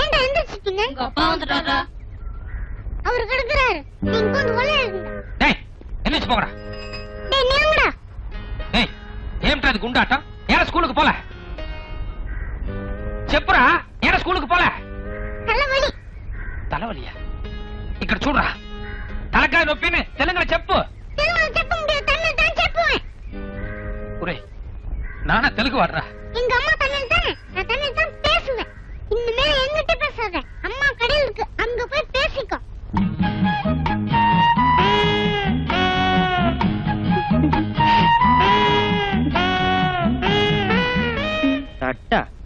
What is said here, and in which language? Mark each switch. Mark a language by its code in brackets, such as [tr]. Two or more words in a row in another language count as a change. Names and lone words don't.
[ta] எந்திரிச்சிட்டீங்க? உங்க அப்பா வந்துட்டாரா? அவர் கிடக்குறாரு. நீங்க கொஞ்சம் கொள்ள எழுதுங்க. டேய் எந்திரிச்சு போங்கடா. டேய் நீங்கடா. டேய் ஏம்டா இது குண்டாட்டம்? ஏன் ஸ்கூலுக்கு போல? [te] చెప్పురా ఏడ స్కూలుకు పోలే? తలవలి. తలవలియా? ఇక్కడ చూడరా. తలకాయ నొప్పిని తెలుగులో చెప్పు. తెలుగులో చెప్పు [ta] முடியாது. தமிழ்ல தான் చెప్పుவேன். ஒரே நானா தெலுங்கு வாடுறா. எங்க அம்மா தமிழ் தானே. நான் தமிழ் தான் பேசுவேன். இனிமே என்கிட்ட பேசாத. அம்மா கடையில இருக்கு. அங்க போய் பேசிக்கோ. தட்டா.